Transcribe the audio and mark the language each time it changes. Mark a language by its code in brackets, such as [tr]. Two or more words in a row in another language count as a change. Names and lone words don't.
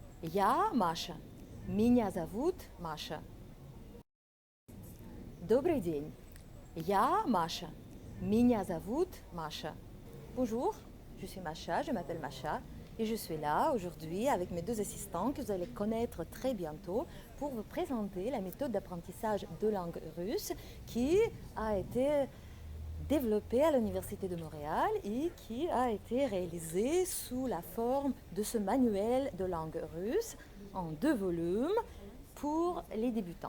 [ru] Я Маша. Меня зовут Маша. Добрый день. Я Маша. Меня зовут Маша. [fr] Bonjour, je suis Macha, je m'appelle Macha et je suis là aujourd'hui avec mes deux assistants que vous allez connaître très bientôt pour vous présenter la méthode d'apprentissage de langue russe qui a été développée à l'Université de Montréal et qui a été réalisée sous la forme de ce manuel de langue russe en 2 volumes pour les débutants.